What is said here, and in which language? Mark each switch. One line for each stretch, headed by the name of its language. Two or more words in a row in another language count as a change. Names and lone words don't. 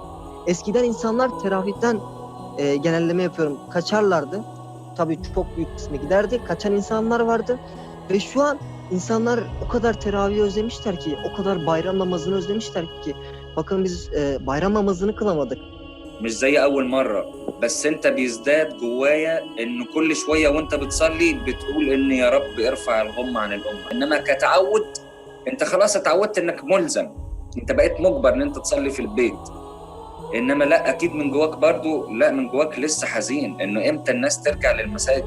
Turkish: Eskiden insanlar teravihten genelleme yapıyorum, kaçarlardı. Tabii çok büyük kısmı giderdi. Kaçan insanlar vardı. Ve şu an insanlar o kadar teravihi özlemişler ki, o kadar bayram namazını özlemişler ki. Bakın biz bayram namazını kılamadık.
Arabic: مش زي أول مرة، بس أنت بيزداد جوايا إنه كل شوية وأنت بتصلي بتقول إن يا رب ارفع الغمة عن الأمة. إنما كتعود أنت خلاص اتعودت إنك ملزم، أنت بقيت مجبر إن أنت تصلي في البيت. إنما لا، أكيد من جواك برضو، لا من جواك لسه حزين إنه إمتى الناس ترجع للمساجد.